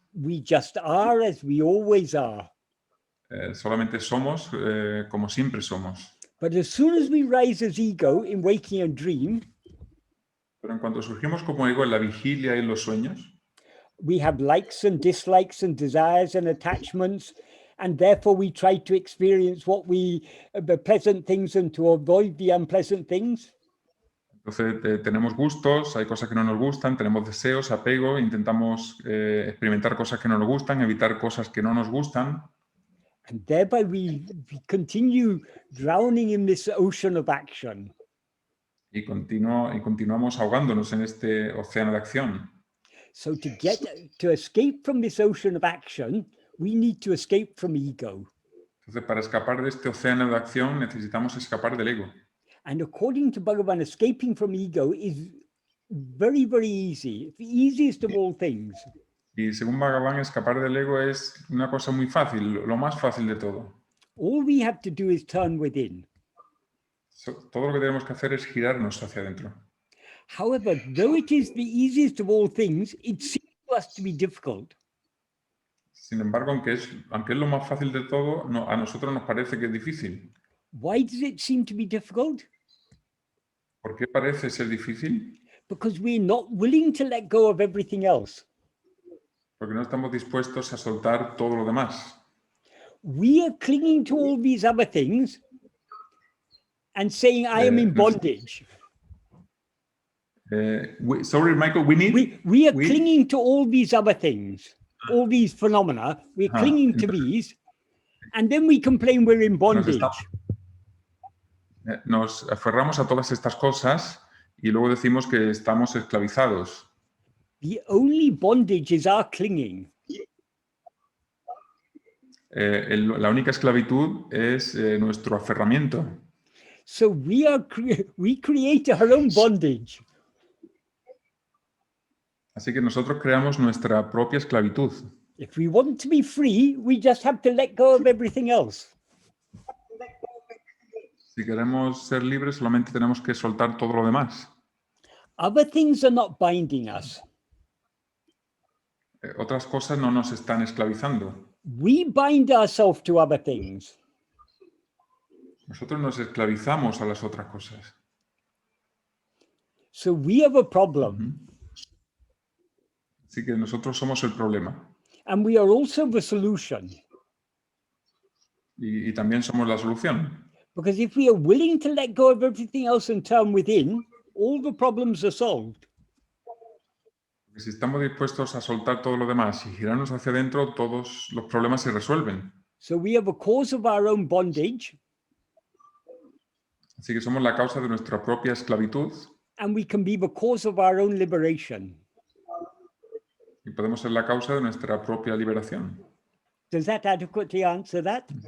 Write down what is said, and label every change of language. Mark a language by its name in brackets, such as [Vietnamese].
[English] We just are as we always are. [Spanish] Solamente somos como siempre somos. [English] But as soon as we rise as ego in waking and dream, [Spanish] pero en cuanto surgimos como ego en la vigilia y en los sueños, [English] we have likes and dislikes and desires and attachments, and therefore we try to experience the pleasant things and to avoid the unpleasant things. [Spanish] Entonces tenemos gustos, hay cosas que no nos gustan, tenemos deseos, apego, intentamos experimentar cosas que no nos gustan, evitar cosas que no nos gustan. [English] And thereby we continue drowning in this ocean of action. [Spanish] Y continuamos ahogándonos en este océano de acción. [English] So to escape from this ocean of action, we need to escape from ego. [Spanish] Entonces, para escapar de este océano de acción, necesitamos escapar del ego. [English] And according to Bhagavan, escaping from ego is very, very easy. It's the easiest of all things. [Spanish] Y según Bhagavan, escapar del ego es una cosa muy fácil, lo más fácil de todo. [English] All we have to do is turn within. [Spanish] Todo lo que tenemos que hacer es girarnos hacia adentro. [English] However, though it is the easiest of all things, it seems to us to be difficult. [Spanish] Sin embargo, aunque es lo más fácil de todo, a nosotros nos parece que es difícil. [English] Why does it seem to be difficult? [Spanish] ¿Por qué parece ser difícil? [English] Because we're not willing to let go of everything else. [Spanish] Porque no estamos dispuestos a soltar todo lo demás. [English] We are clinging to all these other things and saying, I am in bondage. Sorry, Michael, We are clinging to all these other things, all these phenomena. We're clinging to these, and then we complain we're in bondage. [Spanish] Nos aferramos a todas estas cosas y luego decimos que estamos esclavizados. [English] The only bondage is our clinging. [Spanish] La única esclavitud es nuestro aferramiento. [English] So we create our own bondage. [Spanish] Así que nosotros creamos nuestra propia esclavitud. [English] If we want to be free, we just have to let go of everything else. [Spanish] Si queremos ser libres, solamente tenemos que soltar todo lo demás. [English] Other things are not binding us. [Spanish] Otras cosas no nos están esclavizando. [English] We bind ourselves to other things. [Spanish] Nosotros nos esclavizamos a las otras cosas. [English] So we have a problem. [Spanish] Así que nosotros somos el problema. [English] And we are also the solution. [Spanish] Y también somos la solución. [English] Because if we are willing to let go of everything else and turn within, all the problems are solved. [Spanish] Porque si estamos dispuestos a soltar todo lo demás y girarnos hacia adentro, todos los problemas se resuelven. [English] So we have a cause of our own bondage. [Spanish] Así que somos la causa de nuestra propia esclavitud. [English] And we can be the cause of our own liberation. [Spanish] Y podemos ser la causa de nuestra propia liberación. [English] Does that adequately answer that?